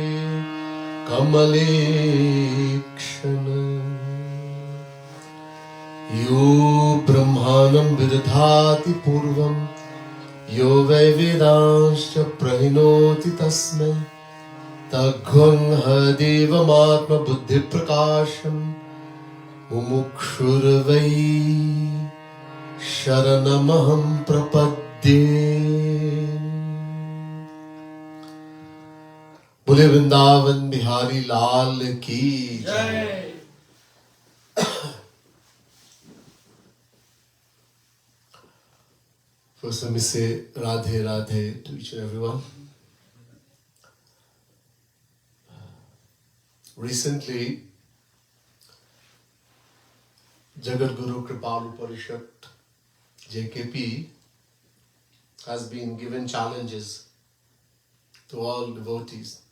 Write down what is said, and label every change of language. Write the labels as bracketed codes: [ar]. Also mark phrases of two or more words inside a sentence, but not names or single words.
[sa] कमलेक्षण यो ब्रह्माणं विदधाति पूर्वं यो वै वेदांश्च प्रहिणोति तस्मै तद्गुह्यदेवमात्मबुद्धिप्रकाशम् मुमुक्षुर्वै शरणमहं प्रपद्ये। [hi] बोले वृंदावन बिहारी लाल की जय। [en] First, let me say Radhe Radhe to each and everyone. Recently, Jagat Guru Kripalu Parishad JKP has been given challenges to all devotees.